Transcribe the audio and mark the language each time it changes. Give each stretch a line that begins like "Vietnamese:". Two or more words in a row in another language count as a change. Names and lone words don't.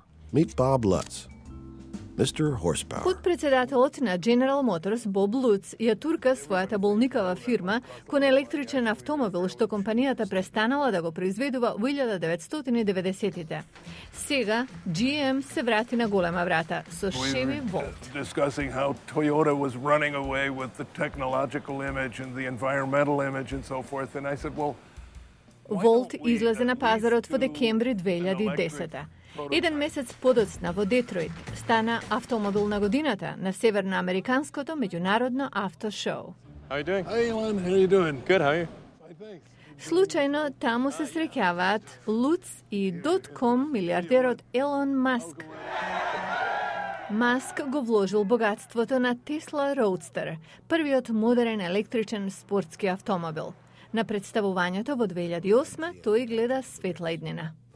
English: Meet Bob Lutz, Mr. Horsepower.
Macedonian: Подпредседателот на General Motors Боб Луц ја турка својата болникава фирма кон електричен автомобил што компанијата престанала да го произведува во 1990-тите. Сега GM се врати на голема врата со Chevy Volt.
English: Discussing how Toyota was running away with the technological image and the environmental image and so forth, and I said, well,
Macedonian: Volt излезе на пазарот во декември 2010. Еден месец подоцна во Детройт стана автомобил на годината на северноамериканското меѓународно автошоу.
English: How you doing? Hey, Elon, how you doing? Good, how are you? Fine, thanks.
Macedonian: Случајно таму се среќаваат Луц и .com милиардерот Елон Маск. Маск го вложил богатството на Тесла Роудстер, првиот модерен електричен спортски автомобил. На представувањето во 2008 тој гледа светла иднина.